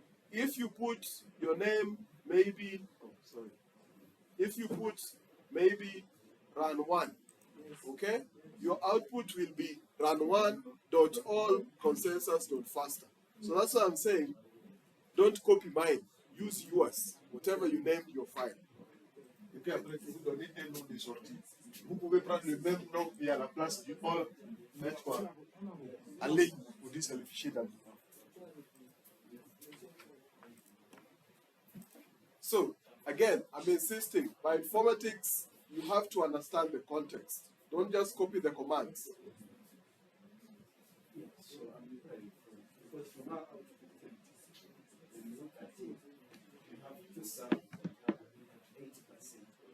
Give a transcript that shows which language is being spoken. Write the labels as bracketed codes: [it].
[en] If you put your name, maybe, if you put maybe run one, okay, your output will be run one dot all consensus dot faster. So that's what I'm saying. Don't copy mine. Use yours, whatever you named your file. [fr] Et puis après, vous donnez un nom de sortie. Vous pouvez prendre le même nom et à la place du all mettre quoi? En ligne pour dire c'est le fichier d'habitant. [en] So, again, I'm insisting, by informatics, you have to understand the context. Don't just copy the commands. So because from our output, when you look at it, you have two sums, you have 80%.